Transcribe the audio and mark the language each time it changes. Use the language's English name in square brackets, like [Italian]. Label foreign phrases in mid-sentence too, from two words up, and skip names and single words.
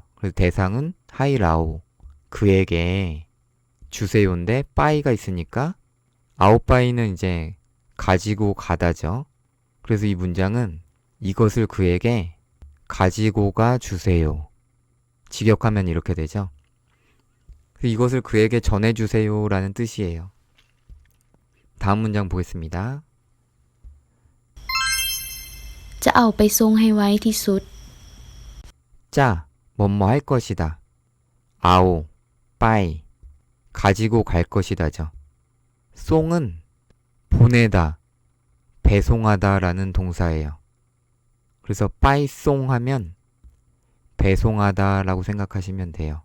[Korean] 그래서 대상은 하이라오, 그에게 주세요인데 빠이가 있으니까 아오빠이는 이제 가지고 가다죠. 그래서 이 문장은 이것을 그에게 가지고 가 주세요. 직역하면 이렇게 되죠. 이것을 그에게 전해주세요 라는 뜻이에요. 다음 문장 보겠습니다. [Lao] ຈະເອົາໄປສົ່ງໃຫ້ໄວທີ່ສຸດ [Korean] 짜, 뭐뭐 할 것이다. [Lao] ເອົາ, ໄປ, [Korean] 가지고 갈 것이다죠. 송은 보내다, 배송하다 라는 동사예요. 그래서 [Lao] ໄປສົ່ງ [Korean] 하면 배송하다 라고 생각하시면 돼요.